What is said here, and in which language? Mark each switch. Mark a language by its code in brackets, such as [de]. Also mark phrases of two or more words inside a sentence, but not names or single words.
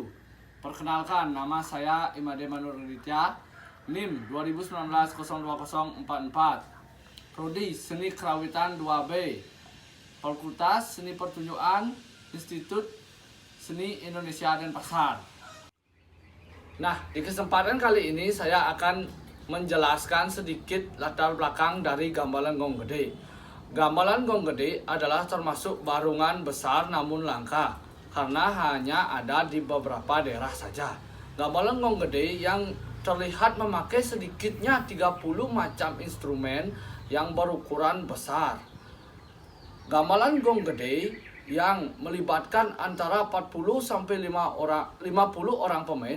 [id] Perkenalkan, nama saya Imade Manuruditya, NIM 2019-02044, Prodi Seni Kerawitan 2B, Fakultas Seni Pertunjukan, Institut Seni Indonesia Denpasar. Nah, di kesempatan kali ini saya akan menjelaskan sedikit latar belakang dari gamelan gong gede. Gamelan gong gede adalah termasuk barungan besar namun langka karena hanya ada di beberapa daerah saja. Gamelan gong gede yang terlihat memakai sedikitnya 30 macam instrumen yang berukuran besar. Gamelan gong gede yang melibatkan antara 40 sampai 50 orang pemain.